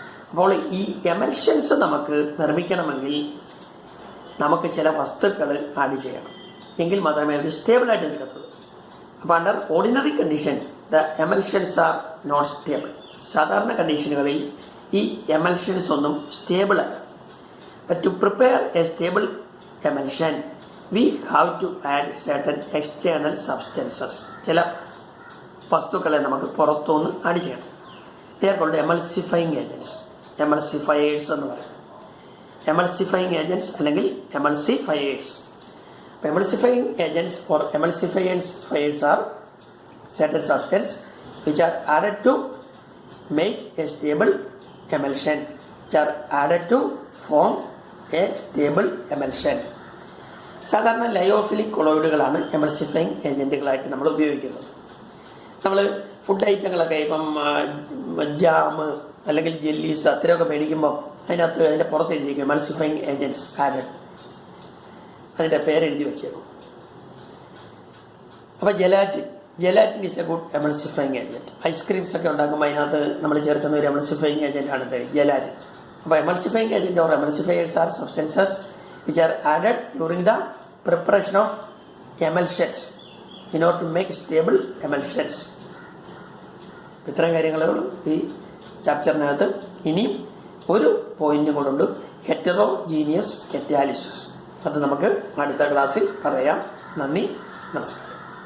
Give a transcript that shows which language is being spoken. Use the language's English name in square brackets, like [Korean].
[Malayalam] അപ്പോൾ ഈ എമൽഷൻസ് നമുക്ക് നിർമ്മിക്കണമെങ്കിൽ നമുക്ക് ചില വസ്തുക്കൾ ആഡ് ചെയ്യണം, എങ്കിൽ മാത്രമേ അത് സ്റ്റേബിളായിട്ട് നിൽക്കത്തുള്ളൂ. [English] അപ്പോൾ under ordinary condition the emulsions are not stable. [Malayalam] സാധാരണ കണ്ടീഷനുകളിൽ ഈ എമൽഷൻസ് ഒന്നും സ്റ്റേബിൾ അല്ല. [English] But to prepare a stable emulsion we have to add certain external substances. [Malayalam] ചില വസ്തുക്കളെ നമുക്ക് പുറത്തുനിന്ന് ആഡ് ചെയ്യണം. [English] they are called emulsifying agents, emulsifiers [Malayalam] എന്ന് പറയും. [English] emulsifying agents അല്ലെങ്കിൽ emulsifiers. emulsifying agents or emulsifiers are certain substances which are added to make a stable emulsion, which are added to form a stable emulsion. [Malayalam] സാധാരണ lyophilic കൊളോയിഡുകളാണ് emulsifying ഏജൻറ്റുകളായിട്ട് നമ്മൾ ഉപയോഗിക്കുന്നത്. നമ്മൾ food ഐറ്റങ്ങളൊക്കെ ഇപ്പം jam അല്ലെങ്കിൽ jellies അത്രയൊക്കെ മേടിക്കുമ്പം അതിനകത്ത് അതിൻ്റെ പുറത്ത് എഴുതിയിരിക്കും [English] emulsifying agents added, [Malayalam] അതിൻ്റെ പേരെഴുതി വെച്ചേക്കും. അപ്പോൾ [English] Gelatin is a good emulsifying agent. [Malayalam] Ice creams ഒക്കെ ഉണ്ടാക്കുമ്പോൾ അതിനകത്ത് നമ്മൾ ചേർക്കുന്ന ഒരു എമൽസിഫൈങ് ഏജൻറ്റാണ് ജെലാറ്റിൻ. അപ്പോൾ [English] Emulsifying agent or emulsifiers are substances which are added during the preparation of emulsions in order to make stable emulsions. [Malayalam] ഇത്രയും കാര്യങ്ങളുള്ളൂ ഈ ചാപ്റ്ററിനകത്ത്. ഇനിയും ഒരു പോയിന്റും കൂടെ, ഹെറ്ററോജീനിയസ് കറ്റാലിസിസ്. അത് നമുക്ക് അടുത്ത ക്ലാസ്സിൽ പറയാം. നന്ദി, നമസ്കാരം.